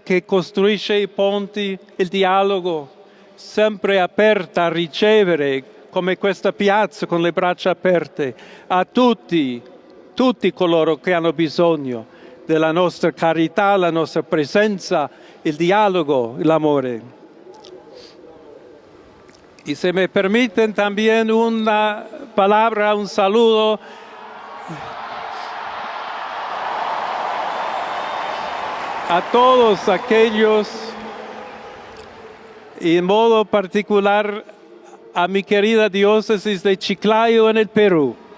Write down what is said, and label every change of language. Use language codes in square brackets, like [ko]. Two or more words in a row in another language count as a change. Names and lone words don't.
[it] che costruisce i ponti, il dialogo, sempre aperta a ricevere, come questa piazza con le braccia aperte, a tutti coloro che hanno bisogno della nostra carità, la nostra presenza, il dialogo, l'amore. [es] Y si me permiten también una palabra, un saludo a todos aquellos, y en modo particular a mi querida diócesis de Chiclayo en el Perú.